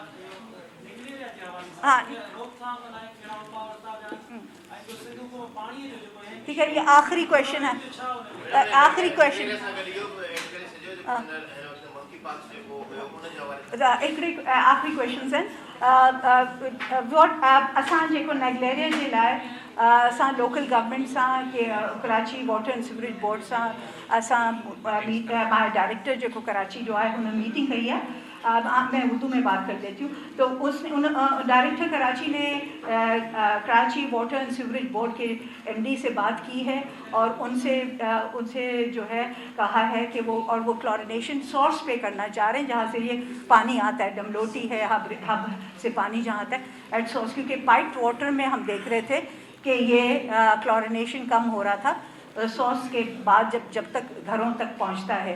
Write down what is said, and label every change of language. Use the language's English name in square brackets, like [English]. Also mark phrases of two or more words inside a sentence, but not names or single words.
[Urdu] ہاں ٹھیک ہے، یہ آخری کوئسچن ہے، آخری کوئسچن آخری کوئسچن ہے [Sindhi] वोट असां जेको नेगलेरिया जे लाइ असां [English] local government [Sindhi] सां के कराची वाटर एंड सीवरेज बोर्ड सां असां डायरेक्टर जेको कराची जो आहे हुन मीटिंग कई है। [Urdu] میں اردو میں بات کر دیتی ہوں۔ تو ڈائریکٹر کراچی نے کراچی واٹر اینڈ سیوریج بورڈ کے ایم ڈی سے بات کی ہے اور ان سے جو ہے کہا ہے کہ وہ کلورینیشن سورس پہ کرنا چاہ رہے ہیں جہاں سے یہ پانی آتا ہے، ڈملوٹی ہے، حب سے پانی جہاں آتا ہے [English] at source, [Urdu] کیونکہ [English] piped water [Urdu] میں ہم دیکھ رہے تھے کہ یہ کلورینیشن کم ہو رہا تھا سورس کے بعد جب تک گھروں تک پہنچتا ہے.